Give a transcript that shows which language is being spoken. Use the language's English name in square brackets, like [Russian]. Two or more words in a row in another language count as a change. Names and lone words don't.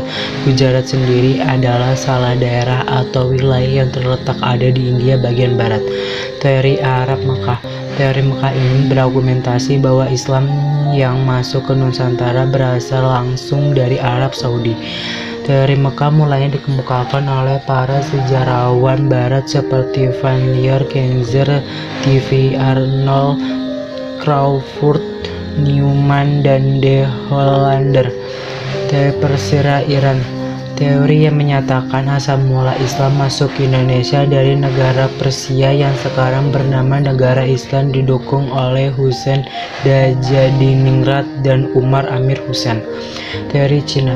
[Indonesian] Gujarat sendiri adalah salah daerah atau wilayah yang terletak ada di India bagian barat. Teori Arab Mekah. Teori Mekah ini berargumentasi bahwa Islam yang masuk ke Nusantara berasal langsung dari Arab Saudi. Teori Mekah mulanya dikemukakan oleh para sejarawan barat seperti Van Leer, Kenzer, T.V. Arnold, Crawford, Newman, dan De Hollander. Teori Persia Iran. Teori yang menyatakan asal mula Islam masuk ke Indonesia dari negara Persia yang sekarang bernama Negara Islam didukung oleh Husain Dajjadiningrat dan Umar Amir Hussein. Teori Cina.